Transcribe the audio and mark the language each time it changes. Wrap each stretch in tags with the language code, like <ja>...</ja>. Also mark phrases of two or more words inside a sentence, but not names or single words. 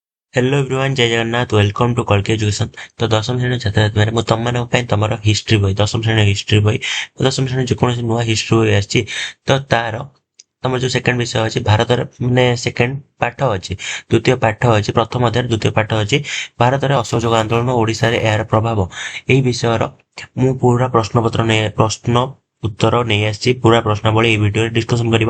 <en>Hello everyone</en> <or>ଜୟ ଜଗନ୍ନାଥ</or> <en>Welcome to Kalki Education.</en> <or>ତ ଦଶମ ଶ୍ରେଣୀ ଛାତ୍ର ଛାତ୍ରୀ ମୁଁ ତମମାନଙ୍କ ପାଇଁ ତମର ହିଷ୍ଟ୍ରି ବହି ଦଶମ ଶ୍ରେଣୀ ହିଷ୍ଟ୍ରି ବହି ଦଶମ ଶ୍ରେଣୀ ଯେକୌଣସି ନୂଆ ହିଷ୍ଟ୍ରି ବହି ଆସିଛି ତ ତାର ତମର ଯୋଉ ସେକେଣ୍ଡ ବିଷୟ ଅଛି ଭାରତର ମାନେ ସେକେଣ୍ଡ ପାଠ ଅଛି ଦ୍ୱିତୀୟ ପାଠ ଅଛି ପ୍ରଥମ ଅଧ୍ୟାୟରେ ଦ୍ୱିତୀୟ ପାଠ ଅଛି ଭାରତରେ ଅସହଯୋଗ ଆନ୍ଦୋଳନ ଓଡ଼ିଶାରେ ଏହାର ପ୍ରଭାବ ଏହି ବିଷୟର ମୁଁ ପୁରା ପ୍ରଶ୍ନ ଉତ୍ତର ନେଇ ଆସିଛି ପୁରା ପ୍ରଶ୍ନାବଳୀ ଏହି ଭିଡିଓରେ ଡିସ୍କସନ କରିବା।</or>